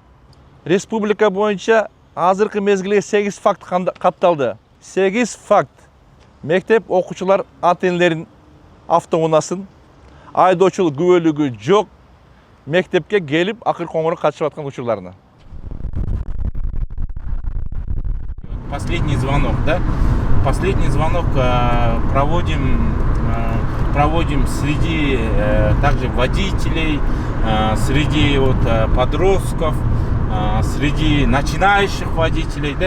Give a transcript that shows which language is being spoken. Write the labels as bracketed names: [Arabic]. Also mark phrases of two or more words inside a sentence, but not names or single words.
[Kyrgyz] Республика боюнча азыркы мезгилге 8 факт катталды. 8 факт мектеп окуучулар ата-энелерин автоунаасын, айдоочулук күбөлүгү жок мектепке келип акыркы коңгуроо катышып аткан учурларына. [Russian] Последний звонок, да? Последний звонок проводим среди также водителей, среди подростков, среди начинающих водителей, да?